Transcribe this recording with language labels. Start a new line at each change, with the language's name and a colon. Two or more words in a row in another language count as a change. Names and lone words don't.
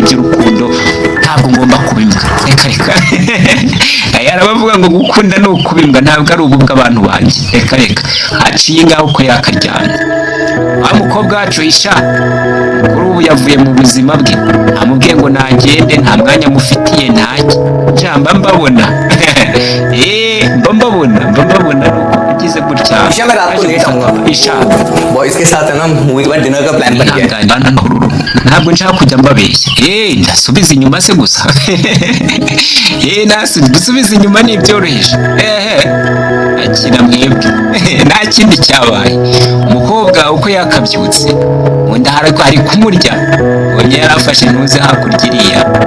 Kinyarwanda: iby'urukundo ntabwo ngomba kubimbwa reka arabavuga ngo gukunda ni ukubimbwa ntabwo ari ubu bw'abantu banjye reka haciye ngaho uko yakaryana wa mukobwa wacu isha kuri ubu yavuye mu buzima bwe amubwiye ngo nagende nta mwanya mufitiye ntacyo mba mbabona mba mbabona nuko agize gutya isha
Hindi: बॉयज के साथ है ना मूवी का डिनर का प्लान बन गया है
Kinyarwanda: ntabwo nshaka kujya mbabeshya ndasubiza inyuma se gusa gusubiza inyuma ni ibyoroheje akina mwebwe nta kindi cyabaye umukobwa uko yakabyutse wenda hari kumurya wongera yarafashe ntuze hakurya iriya